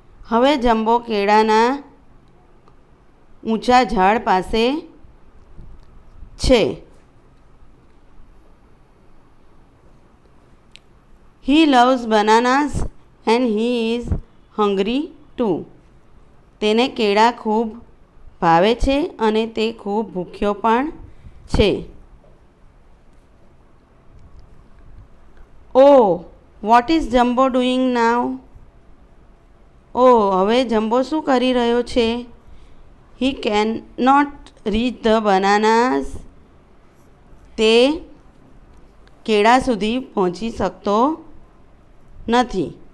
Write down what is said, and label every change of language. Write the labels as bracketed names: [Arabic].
[Gujarati] હવે જમ્બો કેળાના ઊંચા ઝાડ પાસે છે. [English] He loves bananas and he is hungry too. [Gujarati] તેને કેળા ખૂબ ભાવે છે અને તે ખૂબ ભૂખ્યો પણ છે. [English] Oh, what is Jumbo doing now? [Gujarati] હવે જમ્બો શું કરી રહ્યો છે? [English] He cannot reach the bananas. [Gujarati] તે કેળા સુધી પહોંચી શકતો નથી.